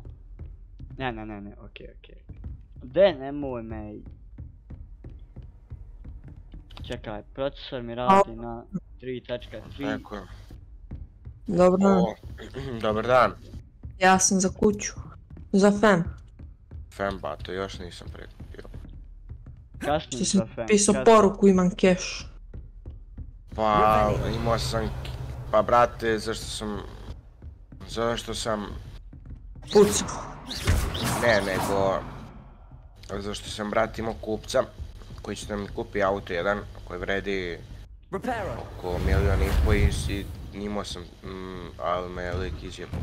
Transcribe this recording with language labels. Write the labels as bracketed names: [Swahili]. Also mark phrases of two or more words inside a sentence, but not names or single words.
[Serbian] Ne, okej. De, nemoj me. Čekaj, procesor mi radi na 3.3. Eko. Dobar dan. Dobar dan. Ja sam za kuću. Za fem. Fem, bato, još nisam prekupio. Kasnim Što za sam fem. pisao poruku, imam keš. Pa, imao sam... Pa, brate, zašto sam... Pucao. Ne, nego... Zašto sam, brate, imao kupca koji će da mi kupi auto jedan koji vredi oko 1,5 i imao sam, ali me lik izjebao.